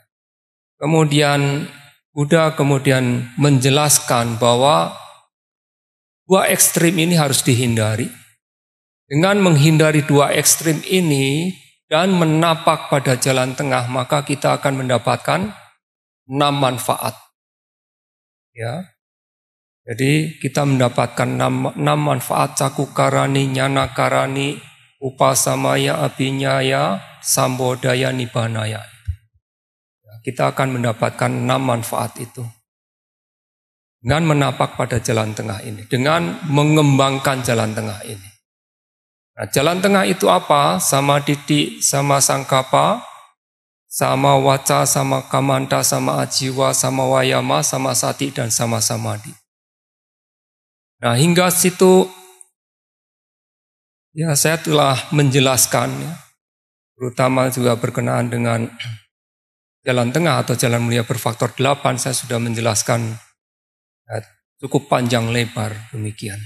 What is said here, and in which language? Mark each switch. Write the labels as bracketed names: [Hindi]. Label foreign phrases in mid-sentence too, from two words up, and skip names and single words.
[Indonesian] Kemudian Buddha menjelaskan bahwa 2 ekstrim ini harus dihindari. Dengan menghindari 2 ekstrim ini dan menapak pada jalan tengah, maka kita akan mendapatkan 6 manfaat. Ya. Jadi kita mendapatkan 6 manfaat: [Pali] cakukarani, nyanakarani, upasamaya, abhinyaya, sambodaya, nibbanaya. [Indonesian] Ya, kita akan mendapatkan 6 manfaat itu. Dengan menapak pada jalan tengah ini, dengan mengembangkan jalan tengah ini. Nah, jalan tengah itu apa? [Pali] Sama didik, sama sangkapa, sama waca, sama kamanta, sama ajiwa, sama wayama, sama sati, dan sama samadhi. [Indonesian] Nah, hingga situ ya saya telah menjelaskan, ya, terutama juga berkenaan dengan jalan tengah atau jalan mulia berfaktor 8, saya sudah menjelaskan ya, cukup panjang lebar demikian.